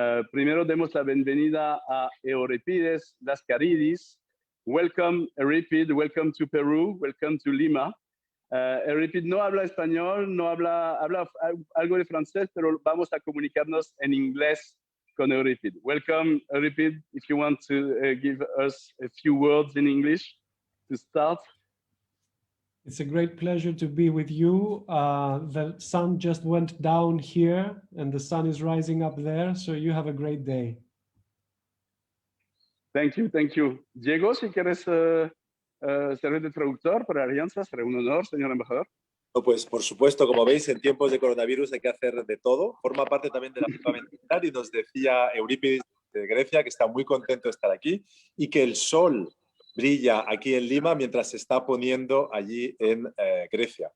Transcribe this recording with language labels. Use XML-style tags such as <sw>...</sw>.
<es>Primero demos la bienvenida a Euripides Lascaridis.</es> <en>Welcome, Euripides. Welcome to Peru. Welcome to Lima.</en> <es>Euripides no habla español, habla algo de francés, pero vamos a comunicarnos en inglés con Euripides.</es> <en>Welcome, Euripides. If you want to give us a few words in English to start. It's a great pleasure to be with you. The sun just went down here and the sun is rising up there, so you have a great day. Thank you, thank you.</en> <es>Diego, si quieres servir de traductor para la Alianza, será un honor, señor embajador. Pues por supuesto, como veis, en tiempos de coronavirus hay que hacer de todo. Forma parte también de la prueba mental y nos decía Eurípides de Grecia que está muy contento de estar aquí y que el sol brilla aquí en Lima mientras se está poniendo allí en Grecia.</es>